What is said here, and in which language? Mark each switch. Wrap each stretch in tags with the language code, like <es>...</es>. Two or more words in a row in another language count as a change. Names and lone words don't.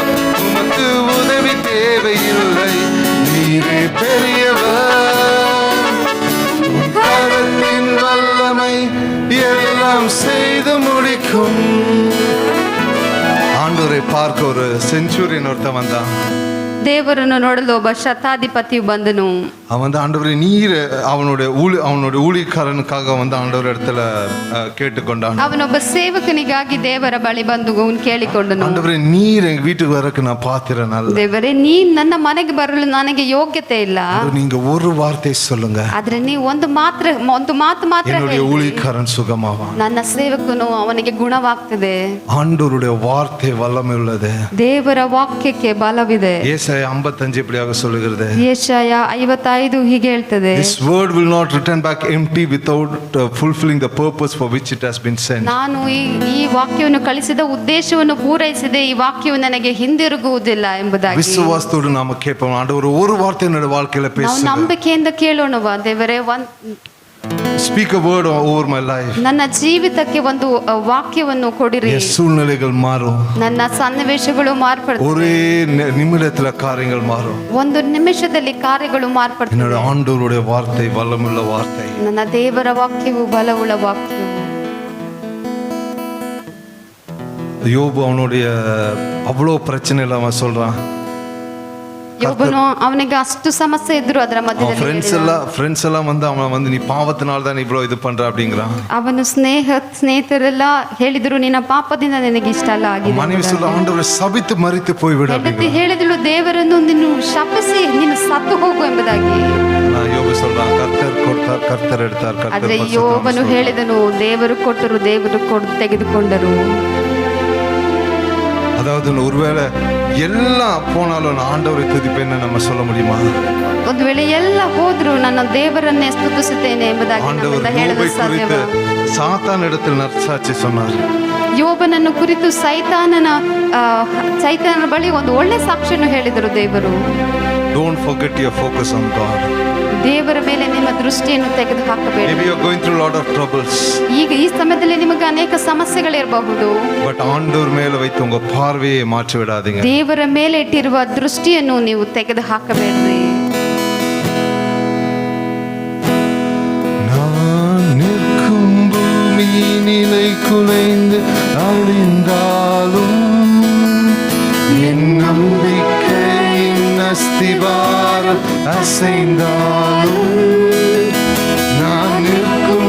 <ta>உமக்கு உதவி தேவையில்லை, நீரே பெரியவர். உம் கரத்தின் வல்லமை எல்லாம் செய்து முடிக்கும். ஆண்டவரை பார்க்க ஒரு செஞ்சுரியன் ஒருத்தன் வந்தான்.</ta> <kn>ದೇವರನ್ನು ನೋಡಲು ಒಬ್ಬ ಶತಾಧಿಪತಿಯು ಬಂದನು.</kn> <ta>அவன் வந்து ஆண்டவரே நீர் அவனுடைய ஊழியக்காரனுக்காக வந்து ஆண்டவர் இடத்துல கேட்டுக்கொண்டான்.</ta> <kn>ಅವನೊಬ್ಬ ಸೇವಕನಿಗಾಗಿ ದೇವರ ಬಳಿ ಬಂದು ಅವನು ಕೇಳಿಕೊಂಡನು,</kn> <ta>ஆண்டவரೇ நீர் எங்க வீட்டுக்கு வரக்கு நான் பாத்திரம் அல்ல,</ta> <kn>ದೇವರೇ ನೀನ್ ನನ್ನ ಮನೆಗೆ ಬರಲು ನನಗೆ ಯೋಗ್ಯತೆ ಇಲ್ಲ,</kn> <ta>நீங்க ஒரு வார்த்தை சொல்லுங்க,</ta> <kn>ಆದ್ರೆ ನೀವು ಒಂದು ಮಾತು ಮಾತ್ರ</kn> <ta>என்னுடைய</ta> <kn>ಹೇಳಿ,</kn> <ta>ஊழியக்காரன் சுகமாவான்.</ta> <kn>ನನ್ನ ಸೇವಕನು ಅವನಿಗೆ ಗುಣವಾಗ್ತದೆ.</kn> <ta>ஆண்டவருடைய வார்த்தை வல்லமை உள்ளது.</ta> <kn>ದೇವರ ವಾಕ್ಯಕ್ಕೆ ಬಲವಿದೆ.</kn> <ta>ஏசாயா 55 இப்படியாக சொல்லுகிறது.</ta> <kn>ಯೆಶಾಯ 55 ಹೀಗೆ ಹೇಳ್ತದೆ,</kn> <en>This word will not return back empty without fulfilling the purpose for which it has been sent.</en> <kn>ನಾನು ಈ ವಾಕ್ಯವನ್ನು ಕಳಿಸಿದ ಉದ್ದೇಶವನ್ನು ಪೂರೈಸಿದೆ, ಈ ವಾಕ್ಯವು ನನಗೆ ಹಿಂದಿರುಗುವುದಿಲ್ಲ ಎಂಬುದಾಗಿ.</kn> <ta>விசுவாசத்தோடு நாம கேட்போம், ஆண்டவர் ஒரு வார்த்தை என்னோட வாழ்க்கையில</ta> <kn>ನಾವು</kn> <ta>பேசுங்க.</ta> <kn>ನಂಬಿಕೆಯಿಂದ ಕೇಳೋಣವಾ, ದೇವರೇ</kn> <en>Speak a word over my life.</en> <kn>ನನ್ನ ಜೀವಿತಕ್ಕೆ ಒಂದು ವಾಕ್ಯವನ್ನು ಕೊಡಿರಿ.</kn> <ta>என் சூழ்நிலைகள் மாறும்,</ta> <kn>ನನ್ನ ಸನ್ನಿವೇಶಗಳು ಮಾರ್ಪಡ್ತವೆ,</kn> <ta>ஒரே நிமிடத்துல காரியங்கள் மாறும்.</ta> <kn>ಒಂದು ನಿಮಿಷದಲ್ಲಿ ಕಾರ್ಯಗಳು ಮಾರ್ಪಡ್ತವೆ.</kn> <ta>என்னோட ஆண்டவருடைய வார்த்தை வல்லமுள்ள வார்த்தை.</ta> <kn>ನನ್ನ ದೇವರ ವಾಕ್ಯವು ಬಲವುಳ್ಳ ವಾಕ್ಯವು.</kn> <ta>யோபு அவனுடைய அவ்வளோ பிரச்சனையில் அவன் சொல்றான்.</ta> <kn>ಯೋಬನು ಅವನಿಗೆ ಅಷ್ಟು ಸಮಸ್ಯೆ ಇದ್ರು ಅದರ ಮಧ್ಯದಲ್ಲಿ ಫ್ರೆಂಡ್ಸ್ ಎಲ್ಲ</kn> <ta>வந்து அவன் வந்து நீ பாவத்தினால தான் இவ்வளோ ಇದು பண்ற அப்படிங்கிறான்.</ta> <kn>ಅವನು ಸ್ನೇಹಿತರೆಲ್ಲ ಹೇಳಿದ್ರು ನಿನ್ನ ಪಾಪದಿಂದ ನಿನಗೆ ಇಷ್ಟ ಅಲ್ಲ ಆಗಿದೆ.</kn> <ta>மனைவி சொல்ல ஆண்டவரை சபித்து மரித்து போய்விடு</ta> <kn>ಹೆಂಡತಿ ಹೇಳಿದಳು ದೇವರನ್ನು ನೀನು ಶಪಿಸಿ ನೀನು ಸತ್ತು ಹೋಗು ಎಂಬುದಾಗಿ.</kn> <ta>யோபு சொல்றான் கர்த்தர் கொடுத்தார் கர்த்தர் எடுத்தார்.</ta> <kn>ಆದ್ರೆ ಯೋಬನು ಹೇಳಿದನು ದೇವರು ಕೊಟ್ಟರು ದೇವರು ತೆಗೆದುಕೊಂಡರು.</kn> <ta>அதாவது ஒருவேளை எல்லாம் போனாலும் நான் ஆண்டவரை துதிப்பேன்னு நம்ம சொல்ல முடியுமா?</ta> <kn>ಒಂದು ವೇಳೆ ಎಲ್ಲ ಹೋದ್ರು ನನ್ನ ದೇವರನ್ನೇ ಸ್ತುತಿಸುತ್ತೇನೆ ಎಂಬುದಾಗಿ ನಮ್ಮಿಂದ ಹೇಳಲು ಸಾಧ್ಯವಾ?</kn> <ta>சாத்தான் இடத்தில் நற்சாட்சி சொன்னார்.</ta> <kn>ಯೋಬನನ್ನು ಕುರಿತು ಸೈತಾನನ ಬಳಿ ಒಂದು ಒಳ್ಳೆ ಸಾಕ್ಷಿಯನ್ನು ಹೇಳಿದರು ದೇವರು.</kn> <en>Don't forget your focus on God.</en> <kn>ದೇವರ ಮೇಲೆ ನಿಮ್ಮ ದೃಷ್ಟಿಯನ್ನು ತೆಗೆದು ಹಾಕಬೇಡಿ.</kn> <en>Maybe you are going through a lot of troubles.</en> <kn>ಈಗ ಈ ಸಮಯದಲ್ಲಿ ನಿಮಗೆ ಅನೇಕ ಸಮಸ್ಯೆಗಳಿರಬಹುದು.</kn> <ta>But ஆண்டவர் மேல வைத்து உங்க பார்வையை மாற்றி விடாதீங்க.</ta> <kn>ದೇವರ ಮೇಲೆ ಇಟ್ಟಿರುವ ದೃಷ್ಟಿಯನ್ನು ನೀವು ತೆಗೆದು ಹಾಕಬೇಡ್ರಿ.</kn> <ta>நான் நிற்கும் பூமி நிலை குலைந்து அழிந்தாலும் என் நம்பிக்கையின் அஸ்திவாரம் அசைந்தாலும், நான் நிற்கும்</ta>